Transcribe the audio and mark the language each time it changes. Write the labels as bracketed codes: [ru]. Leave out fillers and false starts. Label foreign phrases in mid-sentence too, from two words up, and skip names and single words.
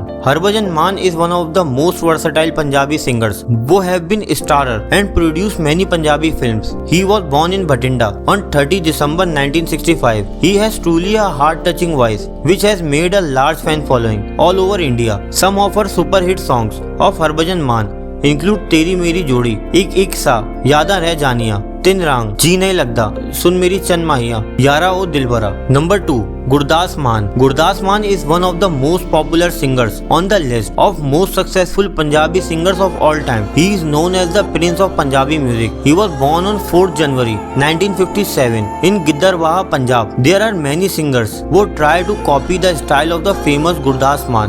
[en] Harbhajan Maan is one of the most versatile Punjabi singers who have been starrer and produced many Punjabi films. He was born in Bhatinda on 30 December 1965. He has truly a heart-touching voice which has made a large fan following all over India. Some of her super hit songs of Harbhajan Maan include Teri Meri Jodi, Ik Sa, Yada Reh Janiya, Tin Rang, जी नहीं लगता, सुन मेरी चन माहिया, यारा ओ दिलबरा. Number 2, Gurdas Maan. Gurdas Maan is one of the most popular singers on the list of most successful Punjabi singers of all time. He is known as the Prince of Punjabi music. He was born on 4th January 1957 in Gidarwaha, Punjab. There are many singers who try to copy the style of the famous Gurdas Maan.